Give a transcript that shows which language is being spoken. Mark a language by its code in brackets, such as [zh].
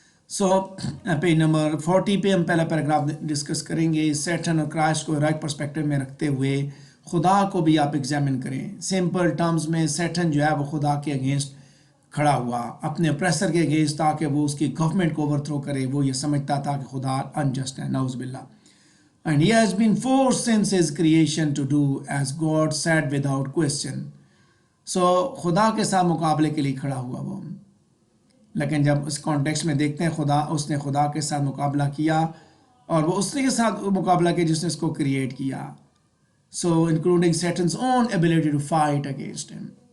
[ur] سو page number 40 پہ ہم پہلا پیراگراف ڈسکس کریں گے. سیٹن اور کرائسٹ کو رائٹ پرسپیکٹو میں رکھتے ہوئے خدا کو بھی آپ ایگزامن کریں. سمپل ٹرمز میں سیٹن جو ہے وہ خدا کے اگینسٹ کھڑا ہوا اپنے اپریسر کے اگینسٹ تاکہ وہ اس کی گورنمنٹ کو اوور تھرو کرے. وہ یہ سمجھتا تھا کہ خدا انجسٹ ہے, نعوذ باللہ. [en] And he has been forced since his creation to do as God said without question. [ur] So خدا کے ساتھ مقابلے کے لیے کھڑا ہوا وہ. لیکن جب اس کانٹیکس میں دیکھتے ہیں اس نے خدا کے ساتھ مقابلہ کیا اور وہ اس کے ساتھ مقابلہ کیا جس نے اس کو کریٹ کیا. [en] So including Satan's own ability to fight against ہم.